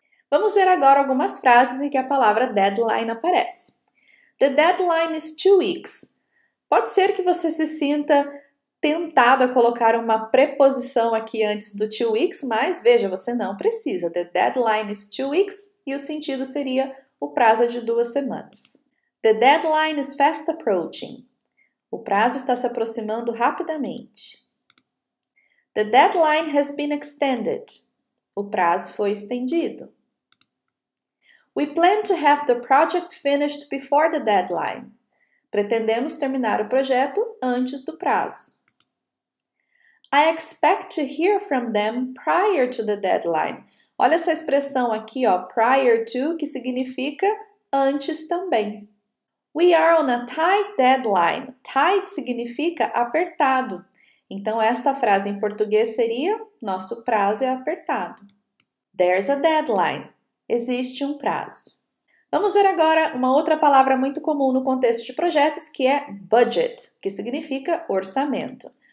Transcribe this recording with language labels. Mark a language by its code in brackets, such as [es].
[pt] Vamos ver agora algumas frases em que a palavra deadline aparece. [en] The deadline is 2 weeks. [pt] Pode ser que você se sinta tentado a colocar uma preposição aqui antes do 2 weeks, mas veja, você não precisa. [en] The deadline is 2 weeks [pt] e o sentido seria o prazo é de 2 semanas. [en] The deadline is fast approaching. [pt] O prazo está se aproximando rapidamente. [en] The deadline has been extended. [pt] O prazo foi estendido. [en] We plan to have the project finished before the deadline. [pt] Pretendemos terminar o projeto antes do prazo. [en] I expect to hear from them prior to the deadline. [pt] Olha essa expressão aqui, ó, prior to, que significa antes também. [en] We are on a tight deadline. [pt] Tight significa apertado. Então, esta frase em português seria: nosso prazo é apertado. [en] There's a deadline. [pt] Existe um prazo. Vamos ver agora uma outra palavra muito comum no contexto de projetos, que é budget, que significa orçamento.